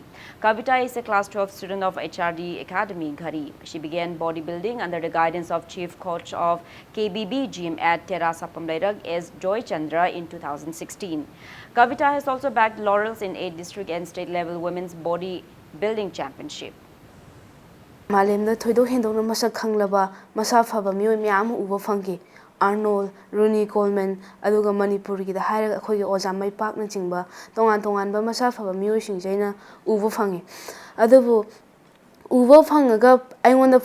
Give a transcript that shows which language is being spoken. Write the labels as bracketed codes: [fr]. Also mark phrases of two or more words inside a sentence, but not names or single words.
[en] Kavita is a class 12 student of HRD Academy Ghari. She began bodybuilding under the guidance of chief coach of KBB gym at Terasa Pamlairag as Joy Chandra in 2016. Kavita has also bagged laurels in 8 district and state level women's bodybuilding championship. [mni] Malemda thoidok hendokna masak khanglaba masa phaba mioi myam uba phangi Arnold, Rooney Coleman, aduga Manipur ki da haira akhoi oja mai pak na chingba tongan ba masa phaba mioi sing jaina uba phangi adubu uba phangaga aingonda